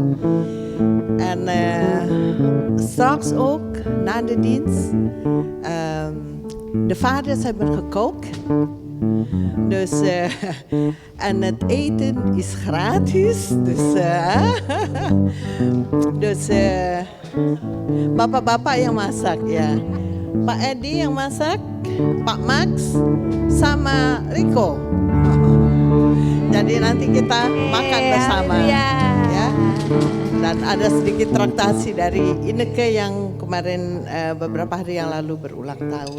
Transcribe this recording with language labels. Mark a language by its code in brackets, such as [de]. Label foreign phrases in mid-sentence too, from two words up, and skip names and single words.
[nl] En straks ook, na de dienst, de vaders hebben gekookt. Dus, en het eten is gratis. [id] Dus bapak-bapak yang masak ya. Pak Edi yang masak, Pak Max, sama Rico. Jadi nanti kita makan bersama, ya. Dan ada sedikit traktasi dari Ineke yang kemarin beberapa hari yang lalu berulang tahun.